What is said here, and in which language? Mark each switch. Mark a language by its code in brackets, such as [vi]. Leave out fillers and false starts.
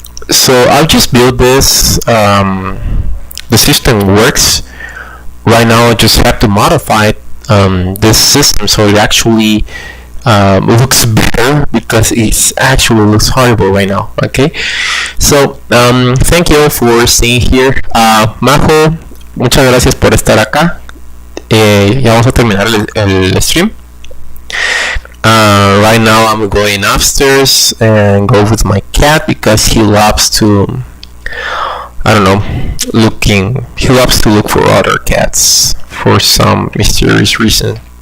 [en] So I'll just build this. The system works. Right now I just have to modify this system so it actually looks better, because it actually looks horrible right now. Okay, so thank you all for staying here. [es] Majo, muchas gracias por estar acá. Ya vamos a terminar el stream. [en] Right now I'm going upstairs and go with my cat because he loves to, I don't know, he loves to look for other cats for some mysterious reason.